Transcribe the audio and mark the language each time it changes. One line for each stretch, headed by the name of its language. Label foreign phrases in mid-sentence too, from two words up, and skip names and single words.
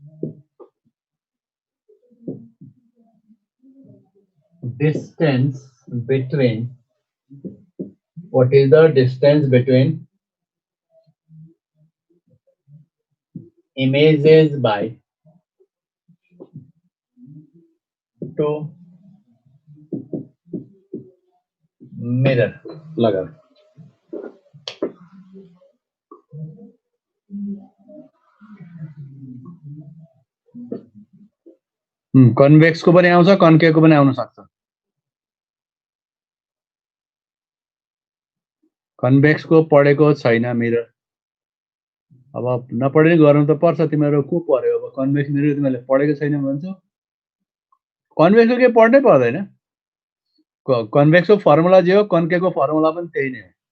English: distance between images by two mirror?
Nepali: लगा कन्वेक्स को पनि आउँछ कन्केभ को पनि आउन सक्छ कन्वेक्स को पढेको छैन मिरर अब नपढे गर्नु त पर्छ तिमीहरु को पर्यो अब
English: convex mirror
Nepali: तिमीले पढेको छैन भन्छौ कन्वेक्स को के पढ्नै पर्दैन कन्वेक्स को फर्मुला जे हो कन्केभ को फर्मुला पनि त्यही नै हो